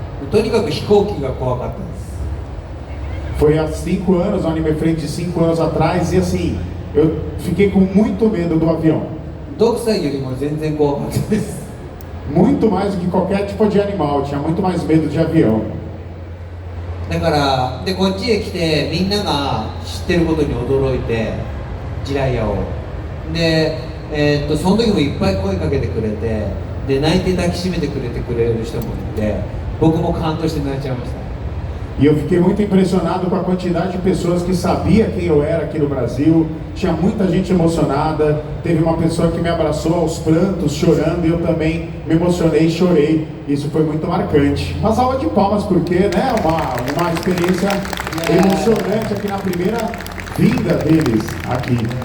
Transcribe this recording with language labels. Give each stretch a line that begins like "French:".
Japanese: とにかく飛行機が怖かったです。
Portuguese: Foi há 5 anos, no Anime Friends de 5 anos atrás, e assim, eu fiquei com muito medo do avião.
Japanese: ドクサイよりも全然怖かったです。
Portuguese: Muito mais do que qualquer tipo de animal, tinha muito mais medo de avião.
Japanese: だからでこっちへ来てみんなが知ってることに驚いて、ジライヤをで、その時もいっぱい声かけてくれて。で泣いて抱きしめてくれる人もいて、僕も感動して泣いちゃいました。
Portuguese: E eu fiquei muito impressionado com a quantidade de pessoas que sabia quem eu era aqui no Brasil. Tinha muita gente emocionada. Teve uma pessoa que me abraçou aos prantos, chorando, e eu também me emocionei e chorei. Isso foi muito marcante. Uma salva de palmas porque, né, uma experiência emocionante aqui na primeira vinda deles aqui.